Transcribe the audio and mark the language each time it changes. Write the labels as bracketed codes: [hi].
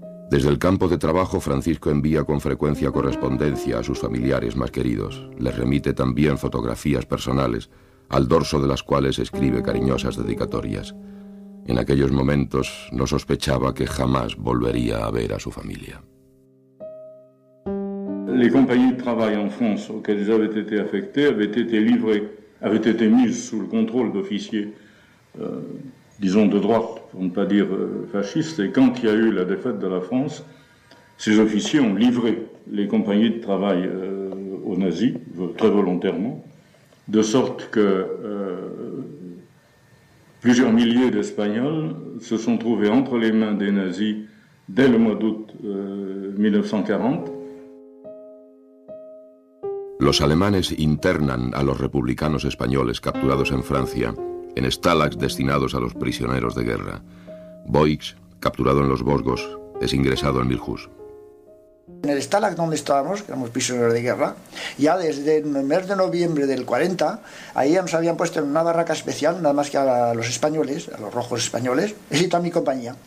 [es] Desde el campo de trabajo, Francisco envía con frecuencia correspondencia a sus familiares más queridos. Les remite también fotografías personales, al dorso de las cuales escribe cariñosas dedicatorias. En aquellos momentos no sospechaba que jamás volvería a ver a su familia. [fr] Les compagnies de travail en France auxquelles j'avais été affecté avaient été mises sous le contrôle d'officiers disons de droite, pour ne pas dire fascistes, et quand il y a eu la défaite de la France, ces officiers ont livré les compagnies de travail aux nazis, très volontairement, de sorte que plusieurs milliers d'Espagnols se sont trouvés entre les mains des nazis dès le mois d'août 1940. [es] Los alemanes internan a los republicanos españoles capturados en Francia en stalags destinados a los prisioneros de guerra. Boix, capturado en los Vosgos, es ingresado en Milhouse. En el stalag donde estábamos, que éramos prisioneros de guerra, ya desde el mes de noviembre del 40, ahí nos habían puesto en una barraca especial, nada más que a los españoles, a los rojos españoles, y toda mi compañía.